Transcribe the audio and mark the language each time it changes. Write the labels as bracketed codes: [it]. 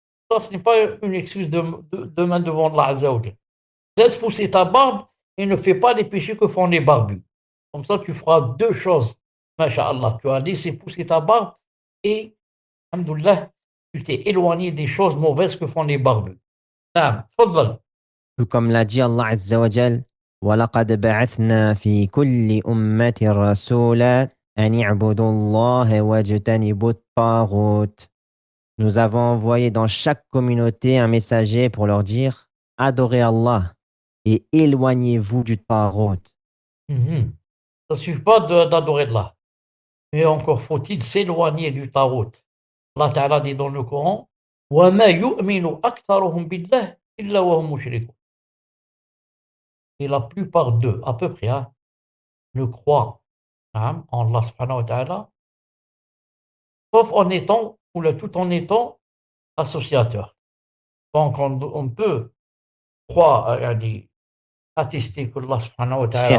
[fr] Ça, ce n'est pas une excuse demain devant Allah Azza wa Jal. Laisse pousser ta barbe et ne fais pas les péchés que font les barbus. Comme ça, tu feras deux choses. Masha'Allah, tu as laissé pousser ta barbe et, alhamdoulilah, tu t'es éloigné des choses mauvaises que font les barbus. [ar] Naam, tfaddal. [fr] Tout comme l'a dit Allah Azza wa Jal, [ar] وَلَقَدْ بَعَثْنَا فِي كُلِّ أُمَّةٍ رَسُولًا أَنِ اعْبُدُوا اللَّهَ وَاجْتَنِبُوا الطَّاغُوتَ. [fr] Nous avons envoyé dans chaque communauté un messager pour leur dire adorez Allah et éloignez-vous du Tarout. Mhm. Ça ne suffit pas d'adorer Allah. Mais encore faut-il s'éloigner du Tarout. [ar] Allah Ta'ala [fr] dit dans le Coran [ar] وَمَا يُؤْمِنُ أَكْثَرُهُم بِاللَّهِ إِلَّا وَهُمْ مُشْرِكُونَ. [fr] Et la plupart d'eux, à peu près, hein, ne croient hein, en Allah subhanahu wa ta'ala, sauf en étant, ou là, tout en étant associateur. Donc, on peut croire, attester que Allah subhanahu wa ta'ala,